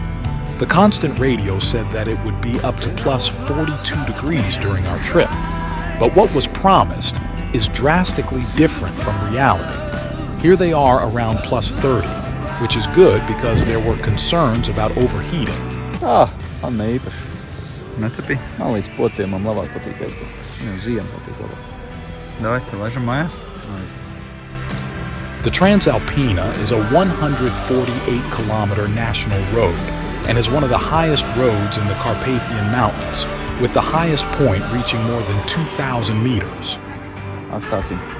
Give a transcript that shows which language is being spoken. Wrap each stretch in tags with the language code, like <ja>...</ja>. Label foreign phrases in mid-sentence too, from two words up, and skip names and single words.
<en>The constant radio said that it would be up to plus 42 degrees during our trip. But what was promised is drastically different from reality. Here they are around plus 30, which is good because there were concerns about overheating.</en> <lv>Man neīpaši. Necepī? Man līdz pociem man labāk patīk aizbraukt. Man ziema patīk labāk. Davai, te laižam mājās?</lv> <en>The Transalpina is a 148-kilometer national road and is one of the highest roads in the Carpathian Mountains, with the highest point reaching more than 2,000 meters.</en> <lv>Atstāsim.</lv>